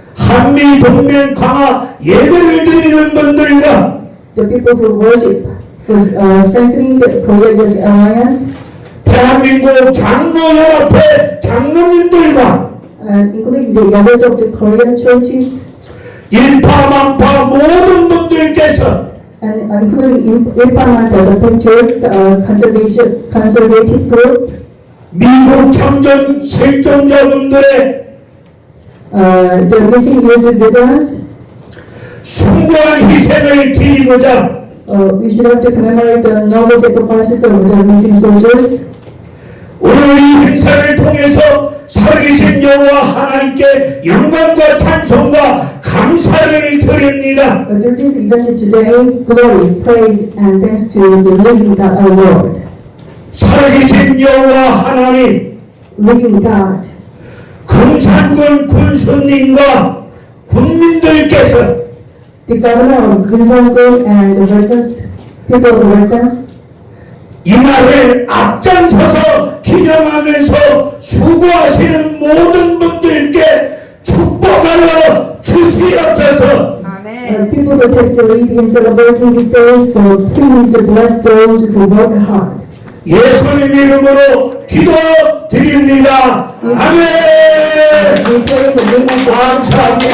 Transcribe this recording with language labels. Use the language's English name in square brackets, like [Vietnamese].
[Korean] 한미 동맹 강화 예배를 드리는 분들과 [English] the people who worship for strengthening the Korea-US alliance, [Korean] 대한민국 장로연합회 장로님들과 [English] including the elders of the Korean churches, [Korean] 일파만파 모든 분들께서 [English] and including Ilpamanta, the Patriot Conservative Group, [Korean] 미국 참전 실종자분들의 [English] the missing US veterans. [Korean] 숭고한 희생을 기리고자 [English] We should have to commemorate the noble sacrifices of the missing soldiers. [Korean] 오늘 이 행사를 통해서 살아계신 여호와 하나님께 영광과 찬송과 감사를 드립니다. [English] Through this event today, glory, praise, and thanks to the living God, our Lord. [Korean] 살아계신 여호와 하나님, [English] Living God, [Korean] 금산군 군수님과 국민들께서 [English] the governor of Gyeongsangun and the residents, people of the residents, [Korean] 이 날을 앞장서서 기념하면서 수고하시는 모든 분들께 축복하여 주시옵소서. [English] people who take the lead in celebrating this day, so please bless those who work hard. [Korean] 예수님 이름으로 기도드립니다. 아멘. [English] We pray in the name of the Lord Christ.